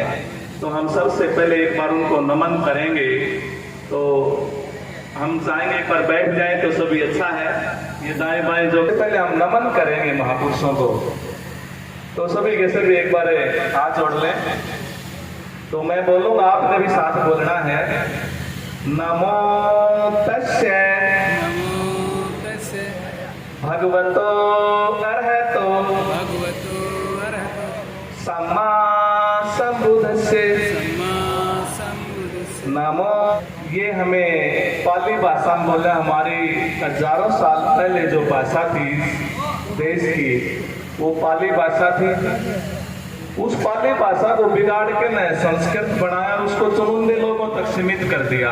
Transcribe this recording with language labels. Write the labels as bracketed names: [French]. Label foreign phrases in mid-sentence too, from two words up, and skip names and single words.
[Hindi] तो हम सबसे पहले एक बार उनको नमन करेंगे। तो हम चाहेंगे एक बार बैठ जाएं तो सभी अच्छा है। ये दाएं बाएं जो पहले हम नमन करेंगे महापुरुषों को, तो सभी के सभी एक बार हाथ जोड़ लें। तो मैं बोलूंगा, आपने भी साथ बोलना है। [Pali] नमो तस्से भगवतो अरहतो सम्मा संबुद्धस्से नमो। [Hindi] ये हमें पाली भाषा में बोला, हमारी हजारों साल पहले जो भाषा थी देश की, वो पाली भाषा थी। उस पाली भाषा को बिगाड़ के न संस्कृत बनाया और उसको चुनिंदे लोगों तक सीमित कर दिया।